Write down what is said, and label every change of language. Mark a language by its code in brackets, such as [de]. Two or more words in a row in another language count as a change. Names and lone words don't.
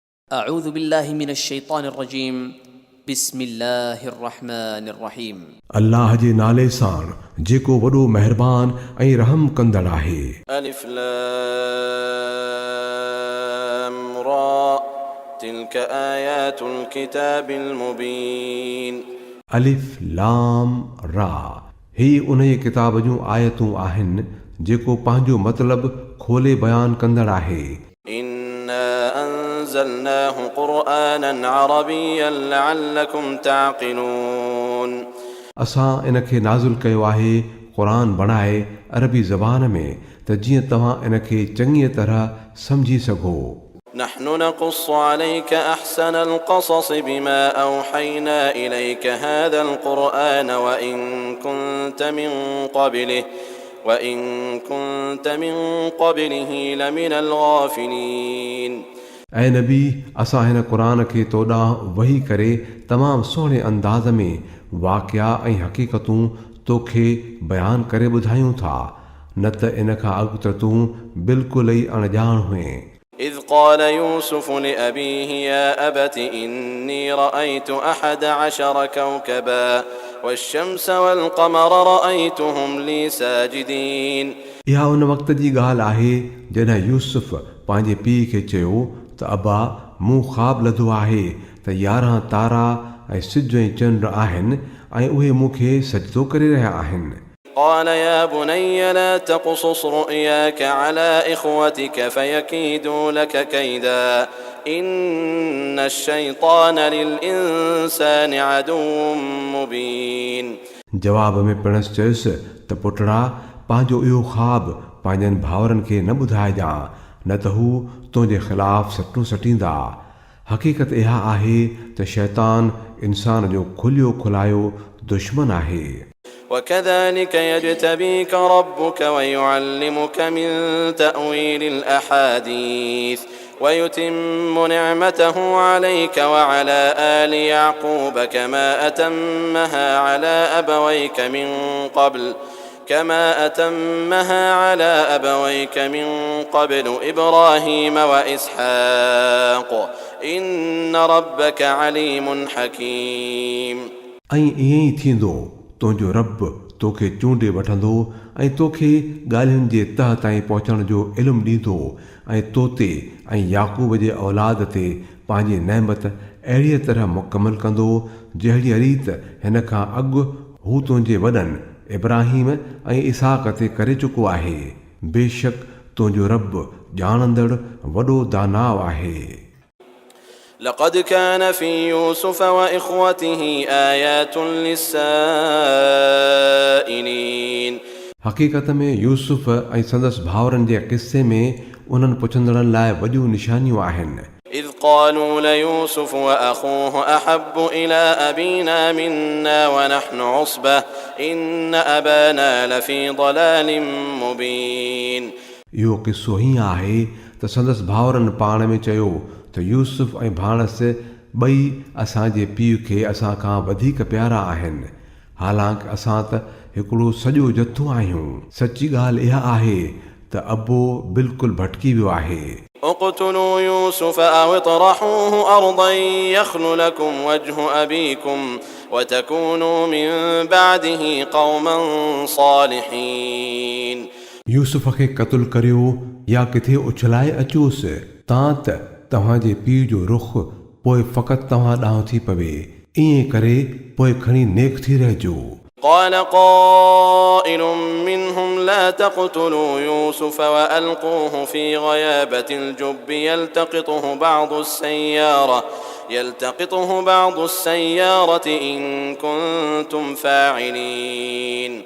[ar] أعوذ بالله من الشيطان الرجيم بسم الله الرحمن الرحيم [sd] अल्लाह जे नाले सां जेको वॾो महिरबान ऐं रहम कंदड़ आहे। [ar] ألف لام را تلك آيات الكتاب المبين [sd] अलिफ लाम रा ही उन किताब जूं आयतूं आहिनि जेको पंहिंजो मतिलबु खोले बयान कंदड़ आहे। [ar] إنا أنزلناه قرآنا عربيا لعلكم تعقلون [sd] असां इन खे नाज़िल कयो आहे क़ुरान बणाए अरबी ज़बान में त जीअं तव्हां इन खे चङीअ तरह सम्झी सघो। [ar] نحن نقص عليك أحسن القصص بما أوحينا إليك هذا القرآن وإن كنت من قبله لمن الغافلين [sd] ऐं नबी असां हिन क़ुरान खे तो ॾांहुं वही करे तमामु सुहिणे अंदाज़ में वाक़िया ऐं हक़ीक़तूं तोखे बयानु करे ॿुधायूं था, न त इन खां अॻु त तूं बिल्कुलु ई अणॼाण हुएं। [ar] إذ قال يوسف لأبيه يا أبت إني رأيت 11 كوكبا والشمس والقمر رأيتهم لي ساجدين [sd] इहा उन वक़्त जी ॻाल्हि आहे जॾहिं यूसुफ पंहिंजे पीउ खे चयो त अबा मूं ख़्वाबु लधो आहे त 11 तारा ऐं सिज ऐं चंड आहिनि ऐं उहे मूंखे सजदो करे रहिया आहिनि। [ar] قال يا بني لا تقصص رؤياك على إخوتك فيكيدوا لك كيدا إن الشيطان للإنسان عدو مبين [sd] जवाब में पिणसि चयुसि त पुटड़ा पंहिंजो इहो ख़्वाबु पंहिंजनि भाउरनि खे न ॿुधाइजां, न त हू तुंहिंजे ख़िलाफ़ु सटूं सटींदा। हक़ीक़त इहा आहे त शैतान इंसान जो खुलियो खुलायो दुश्मन आहे। [ar] وكذلك يجتبيك ربك ويعلمك من تأويل الأحاديث ويتم نعمته عليك وعلى آل يعقوب كما أتمها على أبويك من قبل إبراهيم وإسحاق إن ربك عليم حكيم [sd] ऐं ईअं ई थींदो, तुंहिंजो रब तोखे चूंडे वठंदो ऐं तोखे ॻाल्हियुनि जे तह ताईं पहुचण जो इल्मु ॾींदो ऐं तोते ऐं याकूब जे औलाद ते पंहिंजी नेमत अहिड़ीअ तरह मुकमल कंदो जहिड़ी रीत हिन खां अॻु हू तुंहिंजे वॾनि इब्राहिम ऐं इसहाक ते करे चुको आहे। बेशक तुंहिंजो रब ॼाणंदड़ वॾो दानाव आहे। [ar] لقد كان في يوسف وإخوته آيات للسائلين [sd] हक़ीक़त में यूसुफ ऐं संदसि भाउरनि जे क़िस्से में उन्हनि पुछंदड़नि लाइ वॾियूं निशानियूं आहिनि। [ar] إذ قالوا ليوسف وأخوه أحب إلى أبينا منا ونحن عصبة إن أبانا لفي ضلال مبين [sd] इहो क़िस्सो हीअं आहे त संदसि भाउरनि पाण में चयो त यूसुफ ऐं भाणसि ॿई असांजे पीउ खे असां खां वधीक प्यारा आहिनि, हालांकि असां त हिकिड़ो सॼो जथो आहियूं। सची ॻाल्हि इहा आहे त अबो बिल्कुलु भटकी वियो आहे। [ar] اقتلوا يوسف أو اطرحوه أرضا يخل لكم وجه أبيكم وتكونوا من بعده قوما صالحين [sd] यूसुफ खे क़त्ल करियो या किथे उछलाए अचोसि तां त तव्हांजे पीउ जो रुख़ पोइ फ़क़ति तव्हां ॾांहुं थी पवे, ईअं करे पोइ खणी नेक थी रहिजो। [ar] قال قائل منهم لا تقتلوا يوسف وألقوه في غيابة الجب يلتقطه بعض السيارة إن كنتم فاعلين